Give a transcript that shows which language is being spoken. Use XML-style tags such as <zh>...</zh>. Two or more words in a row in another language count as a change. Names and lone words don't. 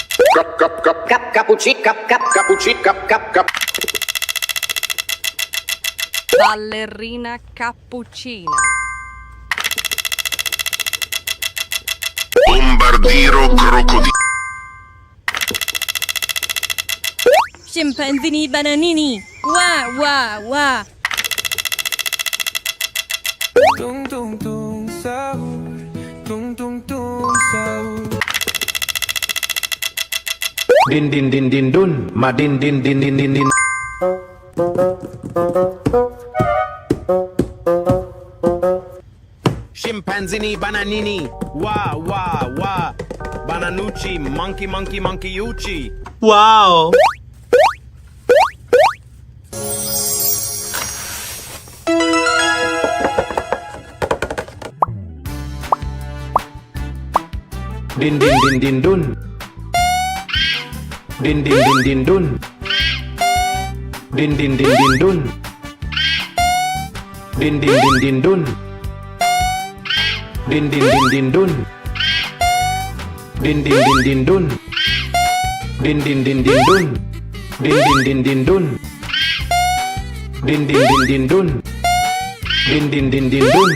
<it>Ballerina cappuccina. Bombardiro crocodilo. Scimpanzini bananini. Wah, wah, wah.</it> <id>Tung tung tung sahur, tung tung tung sahur. Din din din din dun, ma din din din din din din.</id> <it>Scimpanzini bananini, wa wa wa. Bananucci,</it> <en>monkey monkey monkey</en> <it>ucci. Wow! Din din din din dun. Din din din din dun. Din din din din dun. Din din din din dun. Din din din din dun. Din din din din dun. Din din din din dun. Din din din din dun. Din din din din dun. Din din din din dun.</it>